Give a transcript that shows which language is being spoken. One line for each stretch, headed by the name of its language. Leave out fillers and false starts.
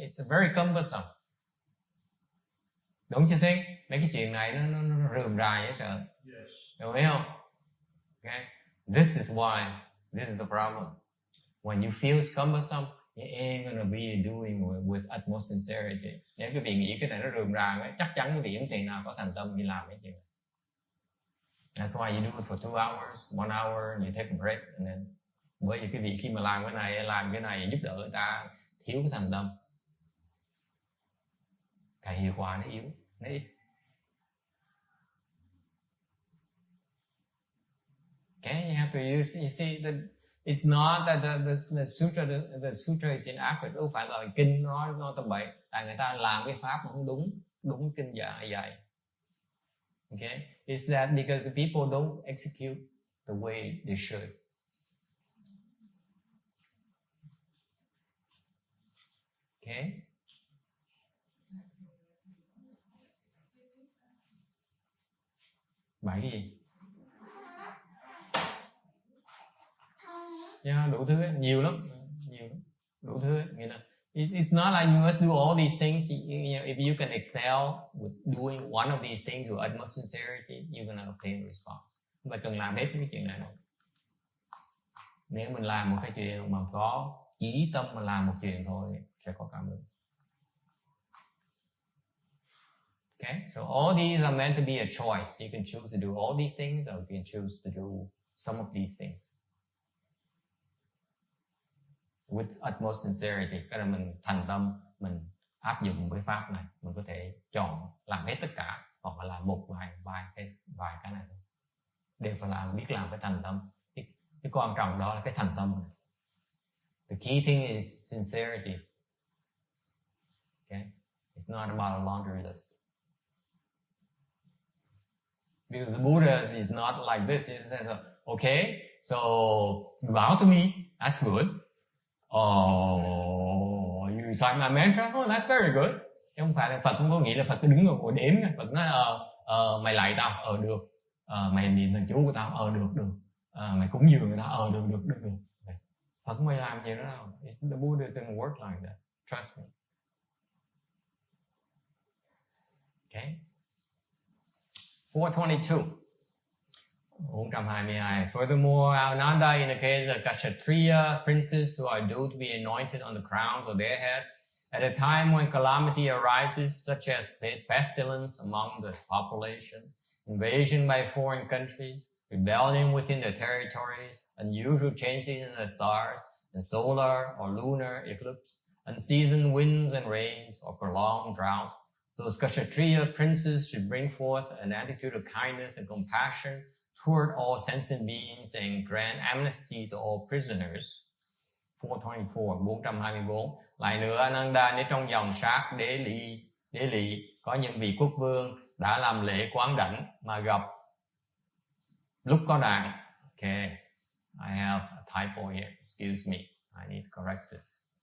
English: It's very cumbersome.
Vietnamese: Đúng chưa thế? Mấy cái chuyện này nó rườm rà dễ sợ.
English: Yes.
Vietnamese: Đúng không? Okay?
English: This is why, this is the problem. When you feel cumbersome, you ain't gonna be doing with utmost sincerity.
Vietnamese: Nếu cái vị nghĩ cái này nó rườm rà, chắc chắn cái vị không thể nào có thành tâm đi làm cái chuyện này.
English: That's why you do it for 2 hours, 1 hour, and you take a break, and then
Vietnamese: bởi vì cái vị khi mà làm cái này giúp đỡ người ta thiếu cái thành tâm, cái hiệu quả nó yếu, nó ít.
English: Okay, you have to use. You see that it's not that the sutra is inaccurate.
Vietnamese: Đâu phải là kinh nó tầm bậy, tại người ta làm cái pháp mà không đúng kinh dạy.
English: Okay, it's that because the people don't execute the way they should. Okay.
Vietnamese: Bài cái gì? Yeah, đủ thứ, nhiều lắm, đủ thứ.
English: You know, it's not like you must do all these things. You know, if you can excel with doing one of these things with utmost sincerity, you're gonna obtain a response.
Vietnamese: Không phải cần làm hết cái chuyện này đâu. Nếu mình làm một cái chuyện mà có chí tâm mà làm một chuyện thôi, sẽ có cảm ứng.
English: Okay, so all these are meant to be a choice. You can choose to do all these things, or you can choose to do some of these things with utmost sincerity.
Vietnamese: Cái là mình thành tâm, mình áp dụng cái pháp này, mình có thể chọn làm hết tất cả, hoặc là làm một vài cái này thôi. Đều phải biết làm cái thành tâm. Cái quan trọng đó là cái thành tâm này.
English: The key thing is sincerity. Okay, it's not about a laundry list. Because the Buddha is not like this. He says, okay, so you bow to me, that's good. Oh, you recite my mantra, oh, that's very good.
Vietnamese: Chứ không phải là Phật không có nghĩ là Phật cứ đứng ngồi đếm. Phật nói, mày lạy tao, được. Mày niệm thần chú của tao, được. Mày cúng dường người ta, được. Phật không bao giờ làm gì đó đâu.
English: The Buddha didn't work like that. Trust me. Okay. 422. 422. Furthermore, Ananda indicates that Kshatriya princes who are due to be anointed on the crowns of their heads at a time when calamity arises, such as pestilence among the population, invasion by foreign countries, rebellion within their territories, unusual changes in the stars, and solar or lunar eclipse, unseasoned winds and rains, or prolonged drought. Those Kshatriya princes should bring forth an attitude of kindness and compassion toward all sentient beings and grant amnesty to all prisoners. 424, 424.
Vietnamese: Lại nữa, Ananda, nếu trong dòng sát đế lỵ có những vị quốc vương đã làm lễ quán đảnh mà gặp lúc có nạn.
English: Okay, I have a typo here. Excuse me, I need to correct this.